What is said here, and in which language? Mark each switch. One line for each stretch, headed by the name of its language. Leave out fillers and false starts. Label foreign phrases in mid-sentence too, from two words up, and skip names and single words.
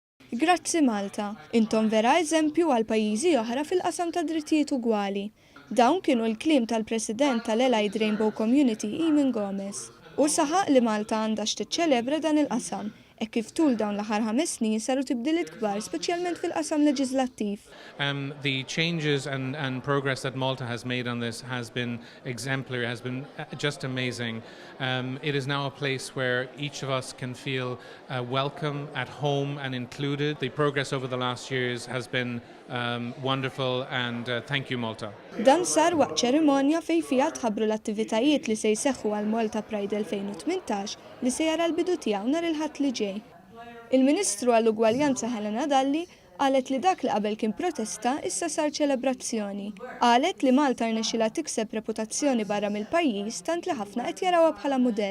Maltese: Grazzi Malta, intom vera eżempju għal pajjiżi oħra fil-qasam ta' drittijiet ugwali. Dawn kienu l-kliem tal-President tal-Allied Rainbow Community Eamon Gomez. U saħaq li Malta għandha tiċċelebra dan il-qasam, kif tul dawn l-aħħar 5 snin saru tibdiliet kbar, speċjalment fil-qasam leġislattiv.
English: The changes and progress that Malta has made on this has been exemplary, has been just amazing. It is now a place where each of us can feel welcome, at home and included. The progress over the last years has been wonderful and thank you Malta.
Maltese: Dan sar waqt ċerimonja fejn fiha tħabbru l-attivitajiet li se jseħħu għal Malta Pride 2018 li se jara l-bidu tiegħu nhar il-Ħadd li ġej. Il-Ministru għall-Ugwaljanza Helena Dalli qalet li dak li qabel kien protesta issa sar ċelebrazzjoni. Qalet li Malta rnexxilha tikseb reputazzjoni barra mill-pajjiż tant li ħafna qed jarawha bħala mudell.